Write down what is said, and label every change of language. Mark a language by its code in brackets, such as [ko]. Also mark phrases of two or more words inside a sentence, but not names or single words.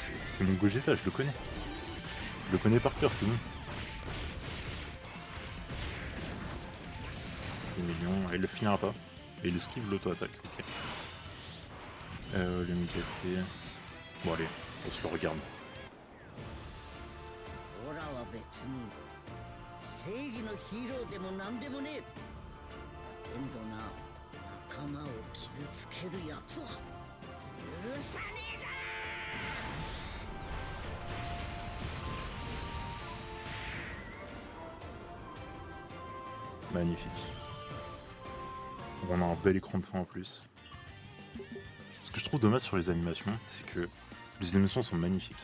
[fr] C'est mon Gogeta, je le connais. Je le connais par cœur, c'est bon. 2 millions, il le finira pas. Et il esquive l'auto-attaque, ok. Le Migaté. Bon allez, on se le regarde. [ja] オラは別に正義のヒーローでもなんでもねえ。けんどな、仲間を傷つけるやつは許さねえぞ。 [fr] Magnifique. On a un bel écran de fin en plus. Ce que je trouve dommage sur les animations, c'est que les animations sont magnifiques.